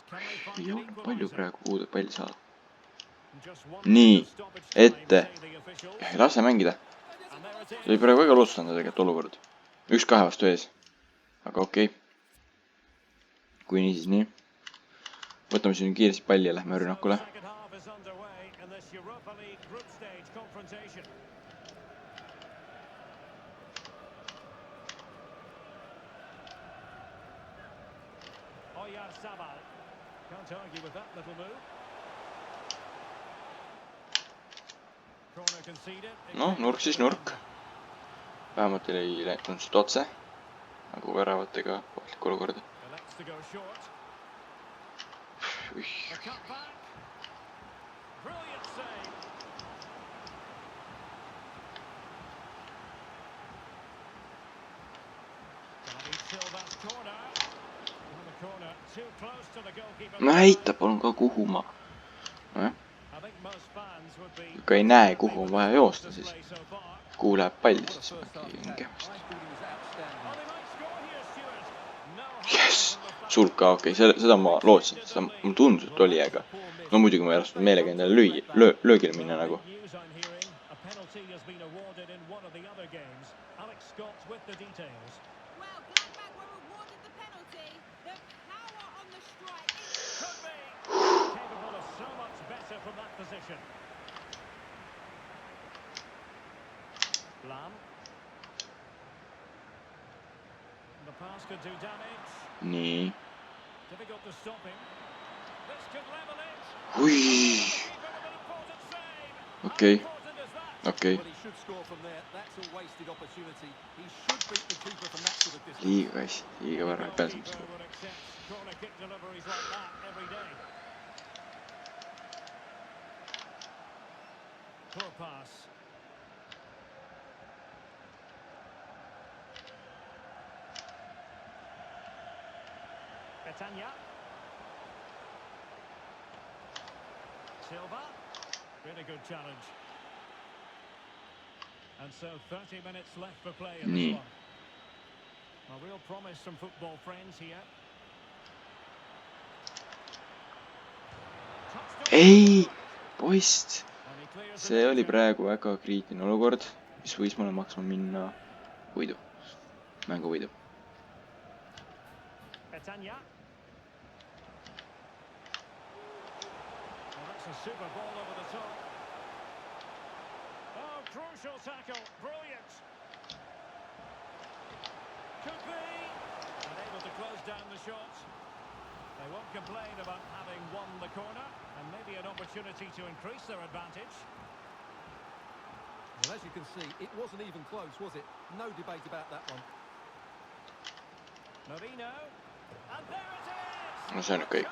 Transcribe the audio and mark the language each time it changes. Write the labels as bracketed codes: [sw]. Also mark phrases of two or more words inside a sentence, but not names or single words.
[en] Can they find [et] Ei [en] an [et] ole palju [en] equalizer? [et] praegu puudub palli saada. [en] Just one [et] Nii, [en] minute of stoppage time, [et] ette. [en] say the officials. [et] Ja ei lase mängida. [en] And there it is. [et] See oli praegu väga lootustanud tegelikult olukord. 1-2 vastu ees. Aga okei. Kui nii, siis nii. Võtame siin kiiresti palli ja lähme rünnakule. [en] Second half is underway in this Europa League group stage confrontation. Oyarzabal. Can't argue with that little move. Corner conceded. [et] Noh, nurk siis nurk. Vähemalt ei läinud seda otse. Nagu väravatega ohtlik olukorda. [en] Elects to go short. A cut back. Brilliant save. David Silva's corner. And the corner too close to the goalkeeper. [et] Näita palun ka kuhu ma. [en] I think most fans would be [et] Kui ei näe kuhu on vaja joosta, siis [en] play so far. [et] kuhu läheb pall, [en] What a [et] siis [en] first half [et] on [en] he had. [et] kehvasti. [en] I thought he was outstanding. Oh, they might score here, Stuart. No Yes! harm from the [et] Sulka, okei, seda ma lootsin, seda mul tundus, et oli, aga no muidugi ma ei lasknud meelega endale löögile minna nagu. [en] news I'm hearing. A penalty has been awarded in one of the other games. Alex Scott with the details. Well, Gladbach were awarded the penalty. The power on the strike. Could be capable of so much better from that position. Lam. The pass could do damage. [et] Nii. [en] Difficult to stop him. This could level it. Hui! Keeper with an important save. [et] Okei, [en] How important is that? [et] okei. [en] Well, he should score from there. That's a wasted opportunity. He should beat the keeper from that sort of distance. [et] Liiga kassi, liiga vara ei pääsenud. [en] Goalkeeper would accept corner kick deliveries like that every day. Poor pass. Petagna. Silva. Really good challenge. And so 30 minutes left for play in this one. A real promise from football friends here. [et] Ei, poist! See oli praegu väga kriitiline olukord, mis võis mulle maksma minna võidu. Mängu võidu. [en] Petagna. Well, that's a super ball over the top. Oh, crucial tackle. Brilliant. Could be. Unable to close down the shot. They won't complain about having won the corner, and maybe an opportunity to increase their advantage. Well, as you can see, it wasn't even close, was it? No debate about that one. Marino. And there it is! [et] No see on nüüd kõik.